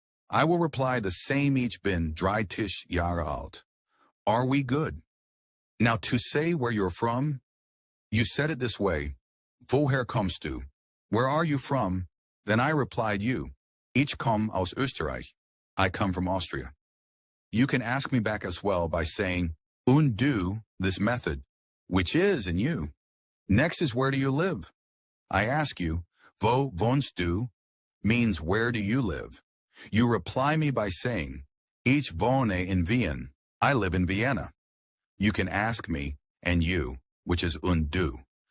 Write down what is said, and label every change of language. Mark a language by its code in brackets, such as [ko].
[en] I will reply the same [de] Ich bin 30 Jahre alt. [en] Are we good? Now to say where you're from, you said it this way, [de] Woher kommst du? [en] Where are you from? Then I replied you, [de] Ich komme aus Österreich. [en] I come from Austria. You can ask me back as well by saying [de] und du, [en] this method, which is in you. Next is where do you live? I ask you, [de] Wo wohnst du? [en] Means where do you live? You reply me by saying, [de] Ich wohne in Wien. [en] I live in Vienna. You can ask me, and you, which is [de] und du.